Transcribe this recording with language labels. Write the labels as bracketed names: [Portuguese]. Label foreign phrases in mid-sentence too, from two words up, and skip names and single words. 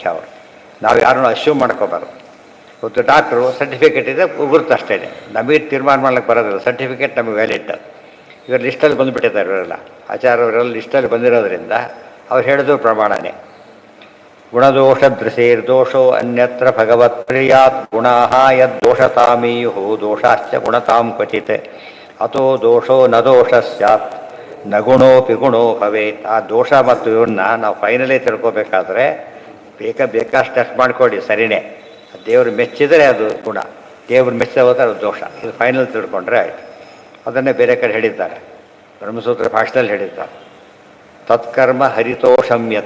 [Kannada] ಅವರು ನಾವು ಯಾರನ್ನೂ ಅಶ್ಯೂಮ್ ಮಾಡ್ಕೋಬಾರ್ದು. ಇವತ್ತು [English] doctor certificate [Kannada] ಇದೆ ಗುರುತು ಅಷ್ಟೇ, ನಮಗೆ ತೀರ್ಮಾನ ಮಾಡ್ಲಿಕ್ಕೆ ಬರೋದಿಲ್ಲ. ಸರ್ಟಿಫಿಕೇಟ್ ನಮಗೆ ವ್ಯಾಲಿಡ್. ಇವರು ಲಿಸ್ಟಲ್ಲಿ ಬಂದುಬಿಟ್ಟಿದ್ದಾರೆ, ಇವರೆಲ್ಲ ಆಚಾರ್ಯವರೆಲ್ಲ ಲಿಸ್ಟಲ್ಲಿ ಬಂದಿರೋದ್ರಿಂದ ಅವ್ರು ಹೇಳಿದ್ರು ಪ್ರಮಾಣನೇ. [Sanskrit] ಗುಣದೋಷ ದೃಶೇರ್ದೋಷೋ ಅನ್ಯತ್ರ ಭಗವತ್ ಪ್ರಿಯಾತ್. ಗುಣಾ ಯದ್ದೋಷತಾಮೀಯು ದೋಷಾಶ್ಚ ಗುಣತಾಂ ಕ್ವಚಿತ್. ಅಥೋ ದೋಷೋ ನ ದೋಷ ಸ್ಯಾತ್ ನ ಗುಣೋಪಿ ಗುಣೋ ಭವೇತ್. [Kannada] ಆ ದೋಷ ಮತ್ತು ಇವನ್ನ ನಾವು ಫೈನಲೇ ತಿಳ್ಕೊಬೇಕಾದ್ರೆ ಬೇಕಷ್ಟು ಟೆಸ್ಟ್ ಮಾಡ್ಕೊಳ್ಳಿ, ಸರಿಯೇ. ದೇವರು ಮೆಚ್ಚಿದರೆ ಅದು ಗುಣ, ದೇವ್ರು ಮೆಚ್ಚ ಹೋದರೆ ಅದು ದೋಷ. ಇದು ಫೈನಲ್ ತಿಳ್ಕೊಂಡ್ರೆ ಆಯಿತು. ಅದನ್ನೇ ಬೇರೆ ಕಡೆ ಹೇಳಿದ್ದಾರೆ, ಬ್ರಹ್ಮಸೂತ್ರ ಭಾಷೆಯಲ್ಲಿ ಹೇಳಿದ್ದಾರೆ. [Sanskrit] ತತ್ಕರ್ಮ ಹರಿತೋಷಮ್ಯತೆ.